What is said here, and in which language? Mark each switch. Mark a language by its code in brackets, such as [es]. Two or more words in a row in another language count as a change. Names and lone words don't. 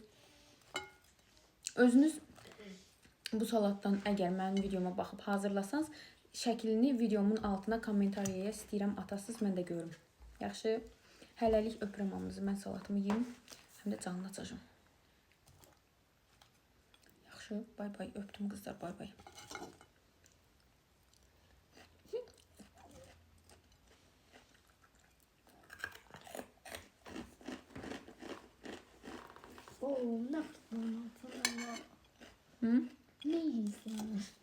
[az] Özünüz bu salatdan əgər mənim videoma baxıb hazırlasanız, şəklini videomun altına kommentariyaya istəyirəm atasınız, mən də görüm. Yaxşı, hələlik öpürəm hamınızı. Mən salatımı yiyim, həm də canını açacağım. Yaxşı, bay bay, öpdüm qızlar, bay bay. [tr] Ne yaptın? Hı? Ne yiyorsun?